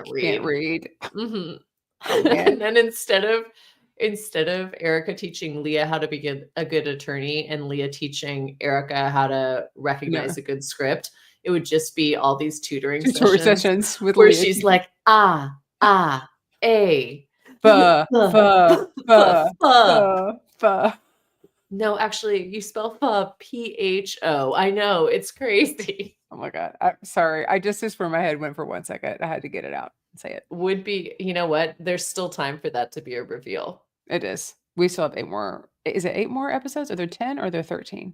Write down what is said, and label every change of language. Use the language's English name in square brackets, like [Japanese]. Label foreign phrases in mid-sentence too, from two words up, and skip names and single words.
[English] can't can't read. read. Mhm. Man. And then instead of Erica teaching Leah how to be a good attorney and Leah teaching Erica how to recognize No. a good script, it would just be all these tutoring Tutorial sessions sessions with where Leah. she's like, a, Pho, fuh, pho, fuh, pho, fuh. pho, pho. No, actually, you spell pho, Pho. I know, it's crazy. Oh my God. I'm sorry. I just where my head went for 1 second. I had to get it out and say it. Would be, you know what? There's still time for that to be a reveal. It is. We still have 8 more. Is it 8 more episodes? Are there 10 or are there 13?